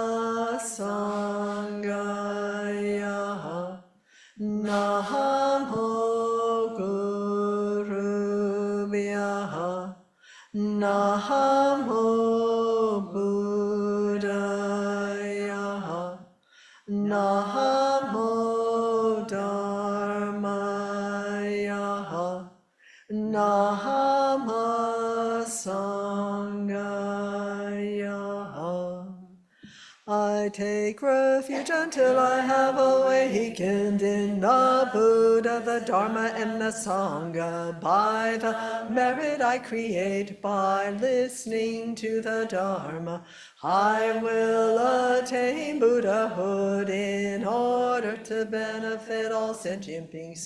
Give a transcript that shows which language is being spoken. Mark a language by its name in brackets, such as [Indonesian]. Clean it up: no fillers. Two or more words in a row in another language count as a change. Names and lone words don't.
[Sanskrit] Sanghaya Namo Guru Vyaha Namo Buddhaya Namo Dharmaya Namo Sanghaya. [English] I take refuge until I have awakened in the Buddha, the Dharma, and the Sangha. By the merit I create by listening to the Dharma, I will attain Buddhahood in order to benefit all sentient beings.